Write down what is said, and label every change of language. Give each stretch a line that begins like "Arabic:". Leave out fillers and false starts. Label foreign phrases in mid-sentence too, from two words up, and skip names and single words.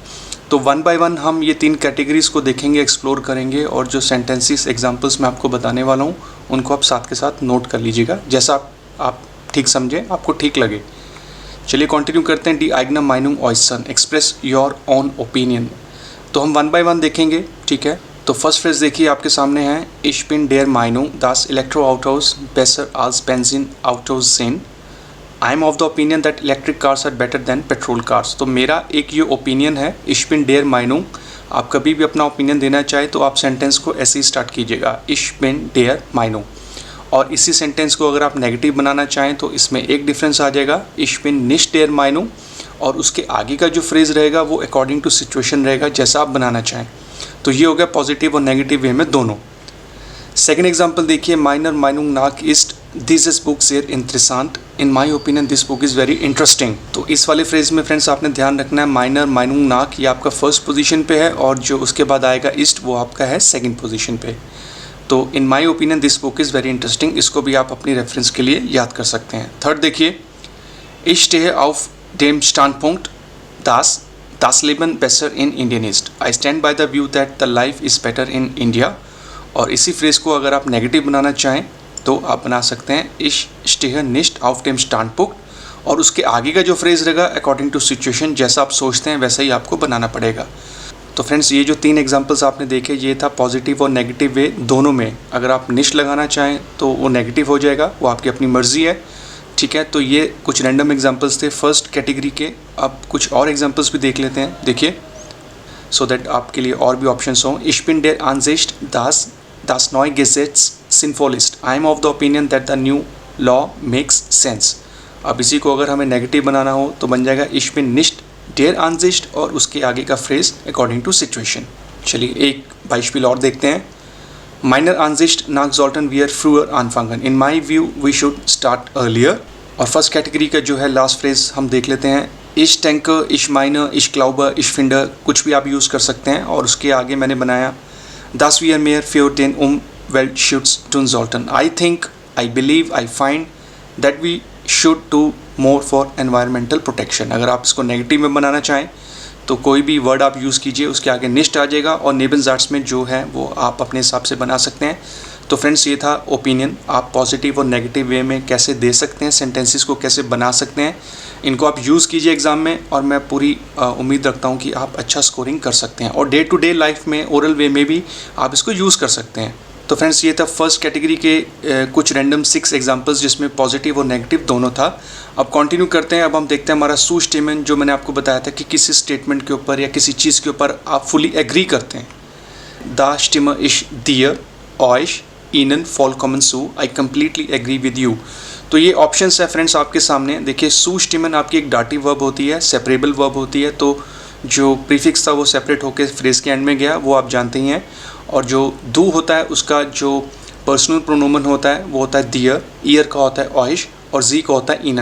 Hindi: तो 1 बाय 1 हम ये 3 कैटेगरीज़ को देखेंगे, एक्सप्लोर करेंगे और जो
English: sentences examples
Hindi: मैं आपको बताने वाला हूँ उनको आप साथ के साथ नोट कर लीजिएगा, जैसा आप ठीक समझें, आपको ठीक लगे। चलिए कंटिन्यू करते हैं।
German: die eigene Meinung äußern,
English: express your own opinion.
Hindi: तो हम 1 बाय 1 देखेंगे, ठीक है। तो
English: first phrase
Hindi: देखिए आपके सामने है,
German: Ich bin der Meinung, dass Elektroautos besser als Benzinautos sind.
English: I am of the opinion that electric cars are better than petrol cars.
Hindi: तो मेरा एक ये ओपिनियन है,
German: Ich bin der Meinung।
Hindi: आप कभी भी अपना ओपिनियन देना चाहे तो आप सेंटेंस को ऐसे ही स्टार्ट कीजिएगा,
German: Ich bin der Meinung।
Hindi: और इसी सेंटेंस को अगर आप नेगेटिव बनाना चाहें तो इसमें एक डिफरेंस आ जाएगा,
German: Ich bin nicht der Meinung।
Hindi: और उसके आगे का जो फ्रेज रहेगा वो
English: according to situation
Hindi: रहेगा, जैसा आप बनाना चाहें। तो ये हो गया पॉजिटिव और
English: negative way
Hindi: में दोनों।
English: second example
Hindi: देखिए,
German: Meiner Meinung nach ist dieses Buch sehr interessant.
English: In my opinion this book is very interesting।
Hindi: तो इस वाले फ्रेज में फ्रेंड्स आपने ध्यान रखना है,
German: Meiner Meinung nach
Hindi: ये आपका
English: first position
Hindi: पे है और जो उसके बाद आएगा ist वो आपका है
English: second position
Hindi: पे।
English: तो in my opinion this book is very interesting,
Hindi: इसको भी आप अपनी रेफरेंस के लिए याद कर सकते हैं। थर्ड देखिए,
German: Ich stehe auf dem Standpunkt, dass das Leben besser in Indien ist।
English: I stand by the view that the life is better in India।
Hindi: और इसी फ्रेज को अगर आप नेगेटिव बनाना चाहें तो आप बना सकते हैं,
German: Ich stehe nicht auf dem Standpunkt।
Hindi: और उसके आगे का जो फ्रेज रहेगा
English: according to situation,
Hindi: जैसा आप सोचते हैं वैसा ही आपको बनाना पड़ेगा। तो फ्रेंड्स, ये जो 3 एग्जांपल्स आपने देखे ये था पॉजिटिव और
English: negative way
Hindi: दोनों में। अगर आप निश लगाना चाहें तो वो नेगेटिव हो जाएगा, वो आपकी अपनी मर्जी है, ठीक है। तो ये कुछ
English: random examples
Hindi: थे
English: first category
Hindi: के। अब कुछ और एग्जाम्पल्स भी देख लेते हैं, देखिए,
English: so that
Hindi: आपके लिए और भी ऑप्शंस हों।
German: Ich bin der Ansicht, dass das neue Gesetz sinnvoll ist।
English: I am of the opinion that the new law makes sense।
Hindi: अब इसी को अगर हमें नेगेटिव बनाना हो तो बन जाएगा
German: Ich bin nicht der Ansicht
Hindi: और उसके आगे का फ्रेज
English: according to situation.
Hindi: चलिए एक beispiel और देखते हैं।
German: Meiner Ansicht nach sollten wir früher anfangen।
English: In my view we should start earlier।
Hindi: और
English: first category
Hindi: का जो है
English: last phrase
Hindi: हम देख लेते हैं,
German: Ich denke, ich meine, ich glaube, ich finde,
Hindi: कुछ भी आप यूज़ कर सकते हैं। और उसके आगे मैंने बनाया,
German: dass wir mehr für den Umweltschutz tun sollten।
English: I think, I believe, I find that we should do more for environmental protection।
Hindi: अगर आप इसको नेगेटिव में बनाना चाहें तो कोई भी वर्ड आप यूज़ कीजिए, उसके आगे निश्ट आ जाएगा और नेबनज़ार्ट्स में जो है वो आप अपने हिसाब से बना सकते हैं। तो फ्रेंड्स, ये था ओपिनियन। आप पॉजिटिव और नेगेटिव वे में कैसे दे सकते हैं, सेंटेंसेस को कैसे बना सकते हैं, इनको आप यूज़ कीजिए एग्ज़ाम में और मैं पूरी उम्मीद रखता हूँ कि आप अच्छा स्कोरिंग कर सकते हैं और
English: day to day life
Hindi: में
English: oral way
Hindi: में भी आप इसको यूज़ कर सकते हैं। तो फ्रेंड्स, ये था
English: first category
Hindi: के कुछ
English: random 6 examples
Hindi: जिसमें पॉजिटिव और नेगेटिव दोनों था। अब कंटिन्यू करते हैं। अब हम देखते हैं हमारा zustimmen, जो मैंने आपको बताया था कि किसी स्टेटमेंट के ऊपर या किसी चीज़ के ऊपर आप फुली एग्री करते हैं।
German: Da stimme ich dir, euch, Ihnen vollkommen zu।
English: I completely agree with you।
Hindi: तो ये ऑप्शंस है फ्रेंड्स आपके सामने। देखिए सू स्टिमन आपकी एक
English: dative verb
Hindi: होती है,
English: separable verb
Hindi: होती है, तो जो प्रीफिक्स था वो सेपरेट होकर फ्रेज के एंड में गया, वो आप जानते ही हैं। और जो दू होता है उसका जो
English: personal pronoun
Hindi: होता है वो होता है दियर, ईयर का होता है ऑइश और जी का होता है इनन।